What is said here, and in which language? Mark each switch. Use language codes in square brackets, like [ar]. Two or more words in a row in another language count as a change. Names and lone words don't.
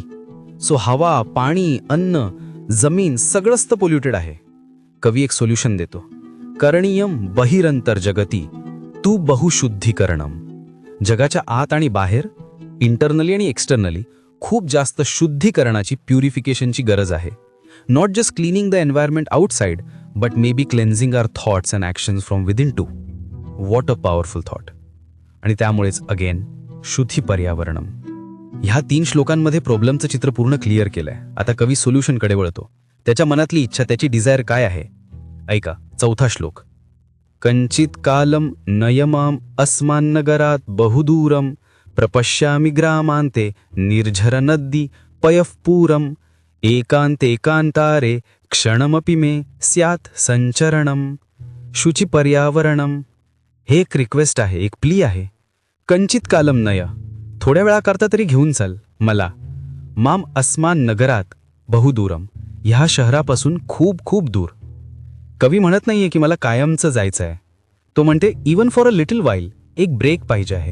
[mr] सो हवा, पाणी, अन्न, जमीन सगळंच तर पोल्युटेड आहे. कवी एक सोल्युशन देतो. [sa] करणीयम बहिरंतर जगती तू बहुशुद्धीकरणम. [mr] जगाच्या आत आणि बाहेर, इंटरनली आणि एक्सटर्नली खूप जास्त शुद्धीकरणाची, प्युरिफिकेशनची गरज आहे. [en] Not just cleaning the environment outside, but maybe cleansing our thoughts and actions from within too. What a powerful thought. [mr] आणि त्यामुळेच अगेन [sa] शुद्धी पर्यावरणम. [mr] ह्या 3 श्लोकांमध्ये प्रॉब्लेमचं चित्र पूर्ण क्लिअर केलंय. आता कवी सोल्युशनकडे वळतो. त्याच्या मनातली इच्छा, त्याची डिझायर काय आहे? ऐका, 4था श्लोक. [sa] कंचित कालम नयमाम अस्मान्नगरात बहुदूरम प्रपश्यामि ग्रामांते निर्झर नदी पयःपूरम एकांतारे क्षणमपि मे स्यात् संचरणम शुचि पर्यावरणम. [mr] हे एक रिक्वेस्ट आहे, एक प्ली आहे. [sa] कंचित कालम नय, [mr] थोड्या वेळाकरता तरी घेऊन चाल मला. [sa] माम अस्मान नगरात बहुदूरम, [mr] ह्या शहरापासून खूप खूप दूर. कवी म्हणत नाहीये की मला कायमचं जायचं आहे. तो म्हणते [en] even for a little while, [mr] एक ब्रेक पाहिजे आहे.